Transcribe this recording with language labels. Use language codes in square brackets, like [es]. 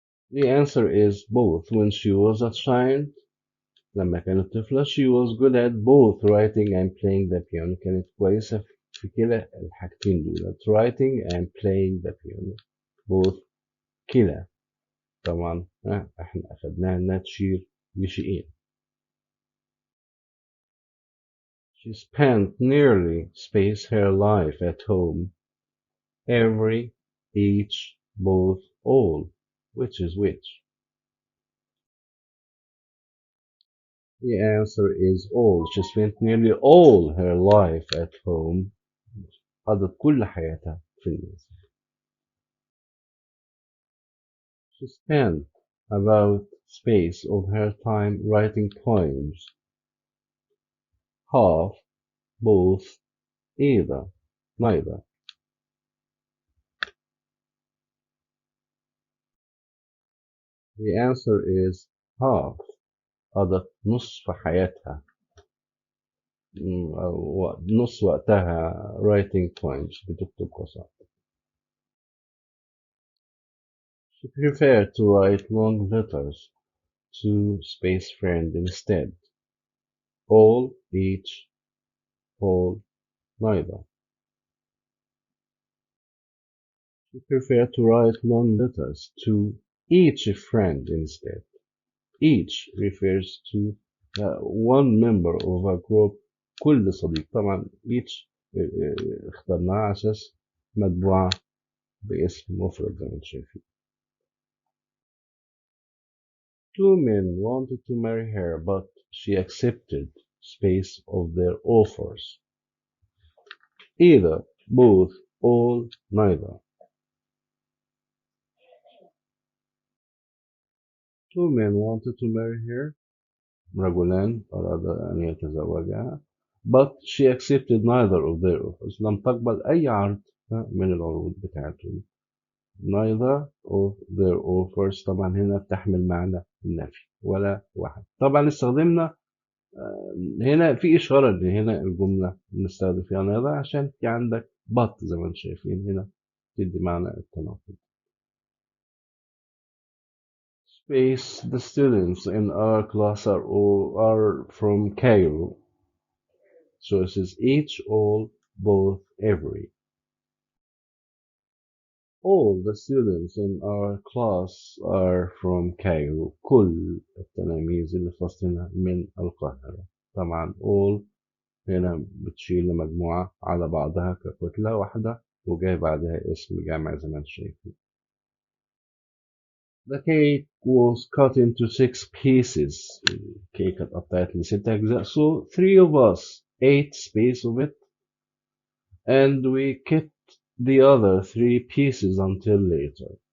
[en] The answer is both. When she was a child [ar] لما كانت طفلة [en] she was good at both writing and playing the piano. [ar] كانت كويسة في كلا الحاجتين دول [en] writing and playing the piano. [ar] both كلا. طبعا احنا أخدناها إنها تشير لشيئين. [en] She spent nearly space her life at home. Every, each, both, all. Which is which? The answer is all. She spent nearly all her life at home. [ar] قضت كل حياتها في المنزل. [en] She spent about space of her time writing poems. Half, both, either, neither. The answer is half. [ar] قضت نصف حياتها أو نص وقتها [en] writing poems [ar] بتكتب قصائد. [en] She preferred to write long letters to space friend instead. All, each, whole, neither. She preferred to write long letters to each friend instead. Each refers to one member of a group. [ar] كل صديق. طبعا each اخترناها على أساس مطبوعة باسم مفرد زي ما انتم شايفين. [en] Two men wanted to marry her, but she accepted space of their offers. Either, both, all, neither. Two men wanted to marry her. [ar] رجلان أراد أن يتزوجها. [en] But she accepted neither of their offers. [ar] لم تقبل أي عرض من العروض بتاعتهم. [en] Neither of their offers [ar] طبعا هنا بتحمل معنى النفي ولا واحد. طبعا استخدمنا هنا في إشارة إن هنا الجملة بنستخدم فيها neither عشان في عندك but زي ما انتم شايفين هنا تدي معنى التناقض. [en] Space, the students in our class are from Cairo. Choices each, all, both, every. All the students in our class are from Cairo. [ar] كل التلاميذ اللي في فصلنا من القاهرة. طبعا all هنا بتشيل لمجموعة على بعضها ككتلة واحدة وجاي بعدها اسم جامع زي ما انتم شايفين. [en] The cake was cut into 6 pieces. [ar] الكيكة اتقطعت ل6 أجزاء. [en] So 3 of us ate space of it and we kept the other 3 pieces until later.